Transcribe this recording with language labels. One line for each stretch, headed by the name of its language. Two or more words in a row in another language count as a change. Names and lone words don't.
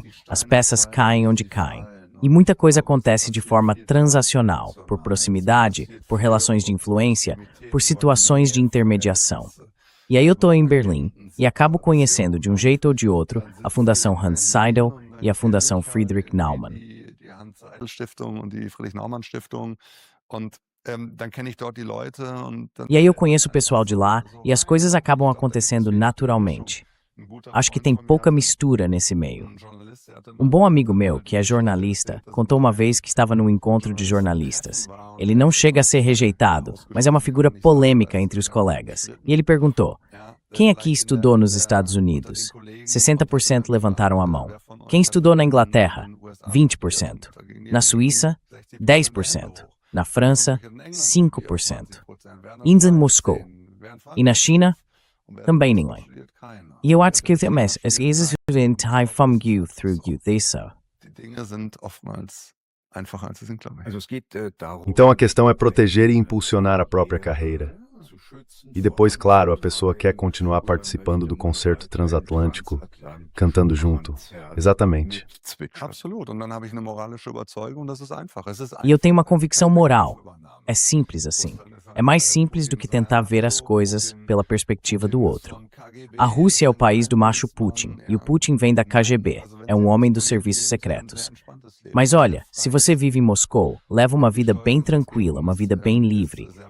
Portuguese: As peças caem onde caem. E muita coisa acontece de forma transacional, por proximidade, por relações de influência, por situações de intermediação. E aí eu estou em Berlim e acabo conhecendo de um jeito ou de outro a Fundação Hans Seidel e a Fundação Friedrich Naumann.
German: Die Hans-Seidel-Stiftung und die Friedrich-Naumann-Stiftung. Und dann kenne ich dort die Leute und dann
Portuguese: E aí eu conheço o pessoal de lá e as coisas acabam acontecendo naturalmente. Acho que tem pouca mistura nesse meio. Um bom amigo meu, que é jornalista, contou uma vez que estava num encontro de jornalistas. Ele não chega a ser rejeitado, mas é uma figura polêmica entre os colegas. E ele perguntou: quem aqui estudou nos Estados Unidos? 60% levantaram a mão. Quem estudou na Inglaterra? 20%. Na Suíça? 10%. Na França? 5%. Em Moscou. E na China? Também ninguém. E eu acho que também as coisas vêm vom through isso.
German: die Dinge sind oftmals einfacher als sie sind, glaube ich. Also es geht darum,
Portuguese: Então a questão é proteger e impulsionar a própria carreira. E depois, claro, a pessoa quer continuar participando do concerto transatlântico, cantando junto. Exatamente.
German: Absolut. Und dann habe ich eine moralische Überzeugung, das ist einfach. Es ist
Portuguese: E eu tenho uma convicção moral. É simples assim. É mais simples do que tentar ver as coisas pela perspectiva do outro. A Rússia é o país do macho Putin, e o Putin vem da KGB, é um homem dos serviços secretos. Mas olha, se você vive em Moscou, leva uma vida bem tranquila, uma vida bem livre.